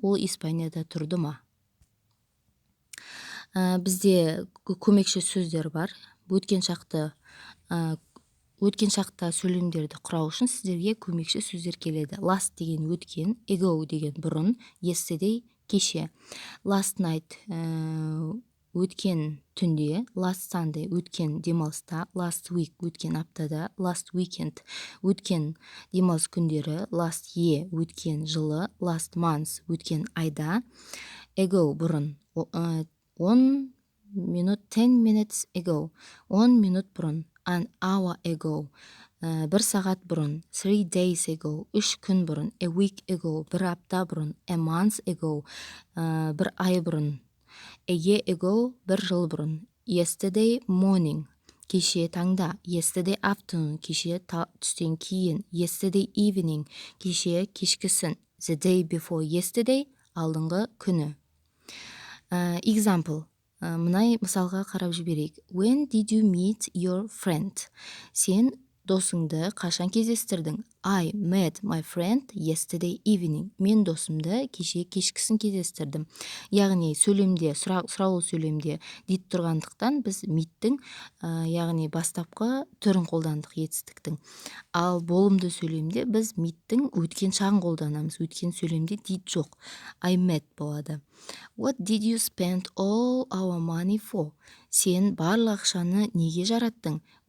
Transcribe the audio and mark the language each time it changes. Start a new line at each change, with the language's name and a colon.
Kazakh: Ол Испанияда тұрды ма? Бізде көмекші сөздер бар. Өткен шақта сөйлемдерді құрау үшін сіздерге көмекші сөздер келеді. Last деген өткен, ago деген бұрын, yesterday кеше. Last night өткен түнде, last Sunday өткен демалыста, last week өткен аптада, last weekend өткен демалыс күндері, last year өткен жылы, last month өткен айда, ago бұрын, 10 minutes ago, 10 минут бұрын, an hour ago, 1 сағат бұрын, 3 days ago, 3 күн бұрын, a week ago, 1 апта бұрын, a month ago, 1 ай бұрын, a year ago, 1 жыл бұрын, yesterday morning, кеше таңда, yesterday afternoon, кеше түстен кейін, yesterday evening, кеше кешкісін, the day before yesterday, алдыңғы күні. Example, мынай мысалға қарап жіберейік.
English: When did you meet your friend?
Kazakh: Сен досыңды қашан кездестірдің?
English: I met my friend yesterday evening.
Kazakh: Мен досымды кеше кешкісін кездестірдім. Яғни сөйлемде, сұраулы сөйлемде дит тұрғандықтан біз meet'тің, яғни бастапқы түрін қолдандық етістіктің. Ал болымды сөйлемде біз meet'тің өткен шағын қолданамыз. Өткен сөйлемде дит жоқ.
English: I met
Kazakh: болады.
English: What did you spend all our money for?
Kazakh: Сен барлық ақшаны неге жараттың?